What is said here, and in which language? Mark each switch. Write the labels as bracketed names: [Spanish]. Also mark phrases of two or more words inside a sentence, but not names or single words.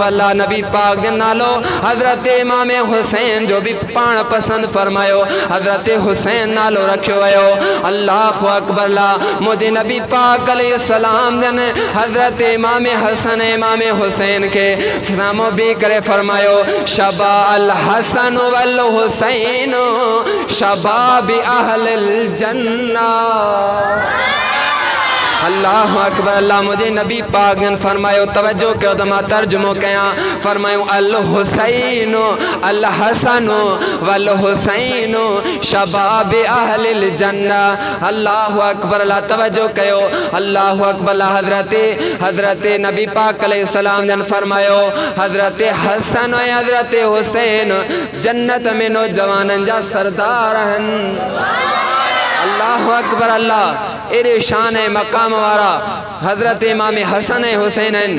[Sindhi] अल्लाह नबी पाक जो नालो हज़रत इमाम हुसैन जो भी पाण पसंद फरमायो हज़रत हुसैन नालो रखियो वियो [Arabic] الله أكبر [Sindhi] अल्लाह मुंहिंजे नबी पाक [Arabic] عليه سلام [Sindhi] जन हज़रत इमाम हसन इमाम हुसैन के साम्हूं बीह करे फरमायो [Arabic] شبا الحسن والحسين شباب أهل الجنة الله أكبر. [Sindhi] अल्लाह मुझे नबी पाक ने फरमायो तवज्जो कयो त मां तर्जुमो कयां। [Arabic] फरमायो الحسين الحسن والحسين شباب أهل الجنة. الله أكبر. [Sindhi] अल्लाह तवज्जो कयो। [Arabic] الله أكبر. [Sindhi] हजरत नबी पाक अलैहिस्सलाम ने फरमायो हजरत हसन ऐं हजरत हुसैन जन्नत में नौजवाननि जा सरदार आहिनि। [Arabic] الله أكبر. [Sindhi] अल्लाह एॾे शान ऐं मक़ाम वारा हज़रत इमाम हसन ऐं हुसैन आहिनि।